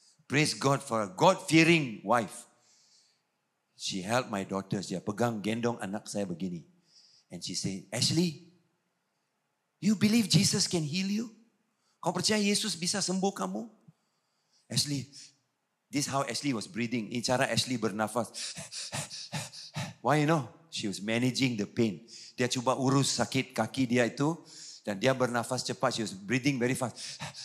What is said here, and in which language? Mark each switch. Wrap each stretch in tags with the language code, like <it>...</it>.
<en>Praise God for a God-fearing wife. She held my daughters.</en> <ms>Dia pegang gendong anak saya begini.</ms> <en>And she said, Ashley, you believe Jesus can heal you?</en> <ms>Kau percaya Yesus bisa sembuh kamu?</ms> <en>Ashley, this is how Ashley was breathing.</en> <ms>Ini cara Ashley bernafas.</ms> <en>Why you know? She was managing the pain.</en> <ms>Dia cuba urus sakit kaki dia itu. Dan dia bernafas cepat.</ms> <en>She was breathing very fast.</en>